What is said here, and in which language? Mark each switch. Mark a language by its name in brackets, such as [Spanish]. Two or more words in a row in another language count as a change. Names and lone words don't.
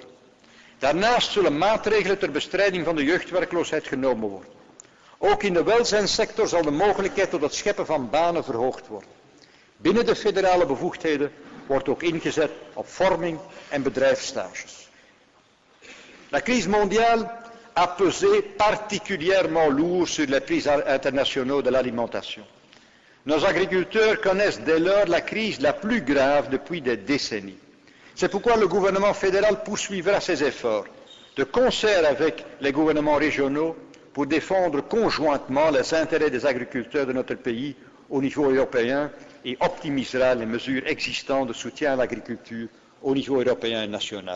[Dutch] Daarnaast zullen maatregelen ter bestrijding van de jeugdwerkloosheid genomen worden. Ook in de welzijnssector zal de mogelijkheid tot het scheppen van banen verhoogd worden. Binnen de federale bevoegdheden wordt ook ingezet op vorming en bedrijfsstages. [French] La crise mondiale a pesé particulièrement lourd sur les prix internationaux de l'alimentation. Nos agriculteurs connaissent dès lors la crise la plus grave depuis des décennies. C'est pourquoi le gouvernement fédéral poursuivra ses efforts, de concert avec les gouvernements régionaux, pour défendre conjointement les intérêts des agriculteurs de notre pays au niveau européen et optimisera les mesures existantes de soutien à l'agriculture au niveau européen et national.